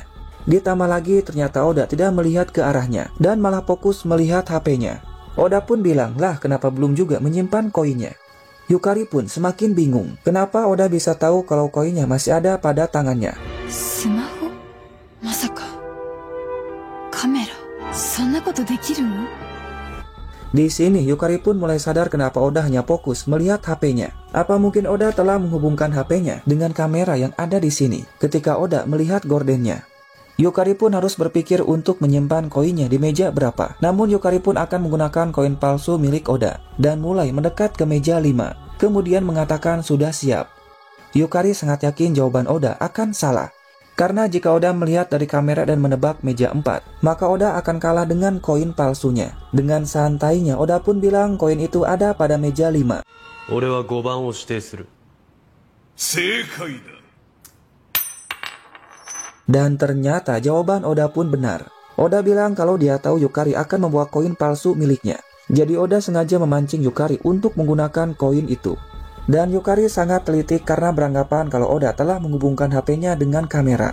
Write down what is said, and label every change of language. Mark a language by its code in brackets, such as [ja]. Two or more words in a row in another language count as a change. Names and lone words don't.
[id] Ditambah lagi ternyata Oda tidak melihat ke arahnya dan malah fokus melihat HP-nya. Oda pun bilang, lah kenapa belum juga menyimpan koinnya. Yukari pun semakin bingung, kenapa Oda bisa tahu kalau koinnya masih ada pada tangannya. [ja] スマートフォン？まさか？カメラ? そんなことできるの? [id] Di sini Yukari pun mulai sadar kenapa Oda hanya fokus melihat HP-nya. Apa mungkin Oda telah menghubungkan HP-nya dengan kamera yang ada di sini ketika Oda melihat gordennya? Yukari pun harus berpikir untuk menyimpan koinnya di meja berapa. Namun Yukari pun akan menggunakan koin palsu milik Oda dan mulai mendekat ke meja 5. Kemudian mengatakan sudah siap. Yukari sangat yakin jawaban Oda akan salah. Karena jika Oda melihat dari kamera dan menebak meja 4, maka Oda akan kalah dengan koin palsunya. Dengan santainya Oda pun bilang koin itu ada pada meja 5. [ja] 俺は5番を指定する。正解だ。 [id] Dan ternyata jawaban Oda pun benar. Oda bilang kalau dia tahu Yukari akan membawa koin palsu miliknya. Jadi Oda sengaja memancing Yukari untuk menggunakan koin itu. Dan Yukari sangat teliti karena beranggapan kalau Oda telah menghubungkan HP-nya dengan kamera.